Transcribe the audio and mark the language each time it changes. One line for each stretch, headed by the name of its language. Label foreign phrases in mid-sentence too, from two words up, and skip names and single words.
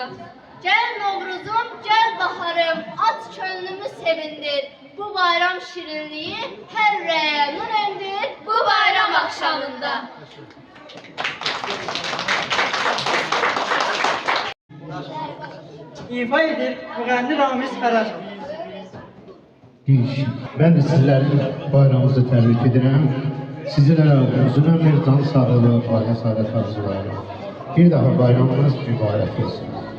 Azerbaijani: Gəl Novruzum, gəl baharım, aç könlümü sevindir. Bu bayram şirinliyi hər ürəyə nur endir bu bayram axşamında. İfa edir müğənni Ramiz Fərəcov.
Turkish: Ben de sizlerin bayramınızı tebrik ederim. Sizlere uzun ömür, can sağlığı, aile saadet arzularım. Bir daha bayramınız mübarek olsun.